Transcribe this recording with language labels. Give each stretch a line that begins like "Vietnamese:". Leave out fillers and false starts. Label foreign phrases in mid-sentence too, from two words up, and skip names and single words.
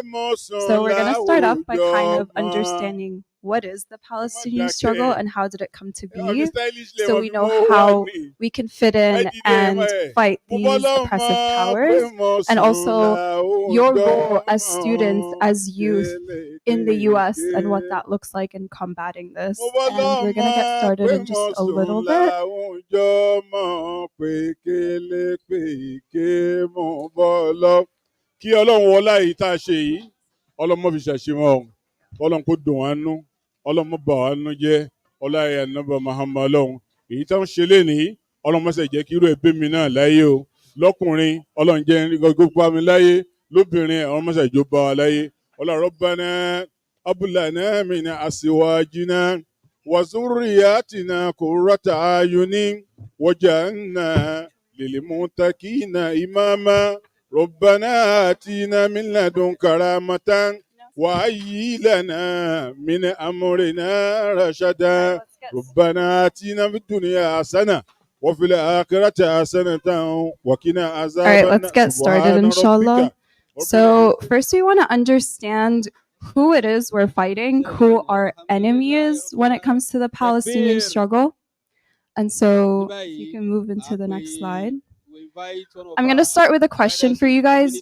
English: So we're going to start off by kind of understanding what is the Palestinian struggle and how did it come to be, so we know how we can fit in and fight these oppressive powers, and also your role as students, as youth in the US, and what that looks like in combating this. And we're going to get started in just a little bit.
Yoruba: Ọlọ́run má bà wá nínú jẹ́ ọláyà nàbà Muhammad Ọlọ́run èyí tí wọ́n ṣe lénìí Ọlọ́run má ṣe jẹ́ kí irú ẹbí mi náà láyé o lọ́kùnrin Ọlọ́run jẹ́ gbogbo pa mi láyé lóbìnrin Ọlọ́run má ṣe jó bá wa láyé Ọlọ́run
Arabic: ربنا هب لنا من أزواجنا وذرياتنا قرة أعين واجعلنا للمتقين إماما ربنا آتنا من لدنك رحمة وهيئ لنا من أمرنا رشدا ربنا آتنا في الدنيا حسنة وفي الآخرة حسنة وقنا عذاب النار.
English: All right, let's get started, inshallah. So first we want to understand who it is we're fighting, who our enemy is when it comes to the Palestinian struggle. And so if you can move into the next slide. I'm going to start with a question for you guys.